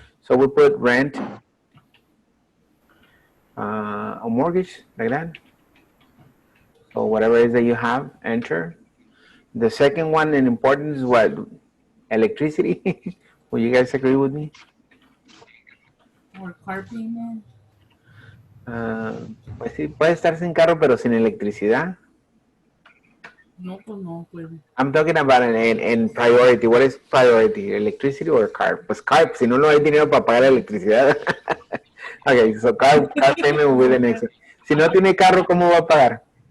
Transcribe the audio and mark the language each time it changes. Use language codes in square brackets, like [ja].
[en] So we put rent, a mortgage, like that. So whatever it is that you have, enter. The second one in importance is what? Electricity. Will you guys agree with me? Or car payment. [es] Pues sí, puede estar sin carro, pero sin electricidad. No, pues no puede. [en] I'm talking about in priority. What is priority? Electricity or car? [es] Pues car, si no hay dinero para pagar la electricidad. [en] Okay, so car payment will be the next one. [es] Si no tiene carro, ¿cómo va a pagar?